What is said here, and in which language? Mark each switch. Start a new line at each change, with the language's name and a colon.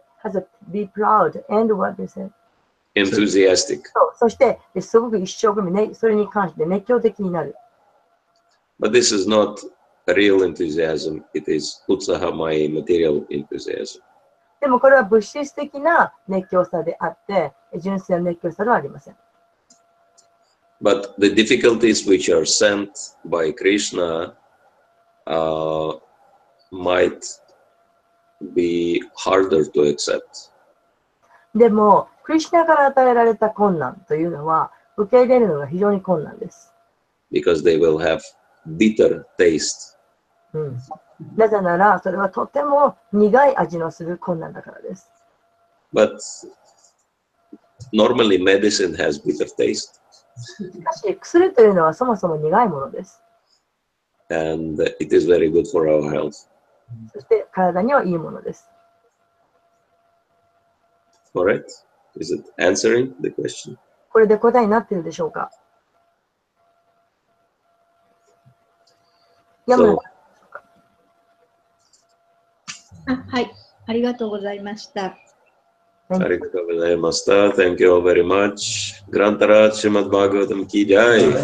English: has to be proud and what they say? Enthusiastic.
Japanese: そして、すごく一生懸命、それに関して熱狂的になる。
English: But this is not a real enthusiasm. It is utsahamai material enthusiasm.
Japanese: でもこれは物質的な熱狂さであって、純粋な熱狂さではありません。
English: But the difficulties which are sent by Krishna might be harder to accept.
Japanese: でも、クリシュナから与えられた困難というのは、受け入れるのが非常に困難です。
English: Because they will have bitter taste.
Japanese: なぜなら、それはとても苦い味のする困難だからです。
English: But normally medicine has bitter taste.
Japanese: しかし、薬というのはそもそも苦いものです。
English: And it is very good for our health.
Japanese: そして体にはいいものです。
English: Alright? Is it answering the question?
Japanese: これで答えになっているでしょうか。山村
English: So,
Japanese: はい。ありがとうございました。 arigatou gozaimashita.
English: Thank you all very much. Grantarat Srimad Bhagavatam ki jai.